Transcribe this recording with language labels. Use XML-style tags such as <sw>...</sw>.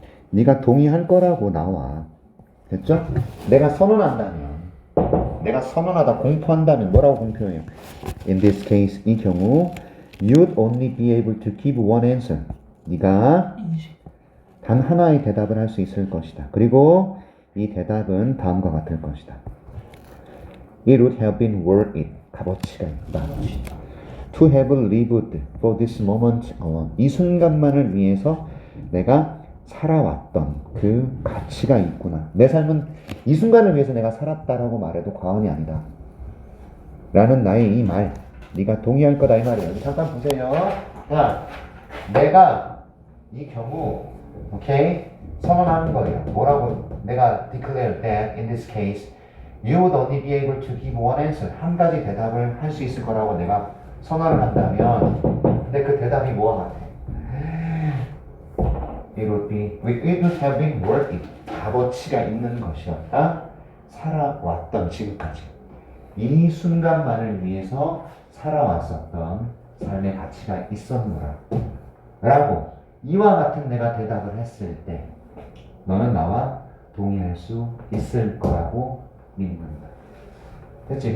<ko>네가 동의할 거라고 나와. 됐죠? 내가 선언한다면 내가 선언하다 공포한다면 뭐라고 공표해요?</ko> <en>In this case</en> <ko>이 경우</ko> <en>you'd only be able to give one answer.</en> <ko>네가 단 하나의 대답을 할 수 있을 것이다. 그리고 이 대답은 다음과 같을 것이다.</ko> <en>It would have been worth it.</en> <ko>값어치가 있다.</ko> <en>To have lived for this moment alone.</en> <ko>이 순간만을 위해서 내가 살아왔던 그 가치가 있구나. 내 삶은 이 순간을 위해서 내가 살았다라고 말해도 과언이 아니다. 라는 나의 이 말. 네가 동의할 거다 이 말이에요. 잠깐 보세요. 자, 내가 이 경우 오케이? 선언하는 거예요. 뭐라고 내가</ko> <en>declare that in this case you would only be able to give one answer.</en> <ko>한 가지 대답을 할 수 있을 거라고 내가 선언을 한다면 근데 그 대답이 뭐와 같아?</ko> <en>It would have been worth it.</en> <ko>값어치가 있는 것이었다. 살아왔던 지금까지. 이 순간만을 위해서 살아왔었던 삶의 가치가 있었노라. 라고 이와 같은 내가 대답을 했을 때 너는 나와 동의할 수 있을 거라고 믿는다. 됐지?</ko>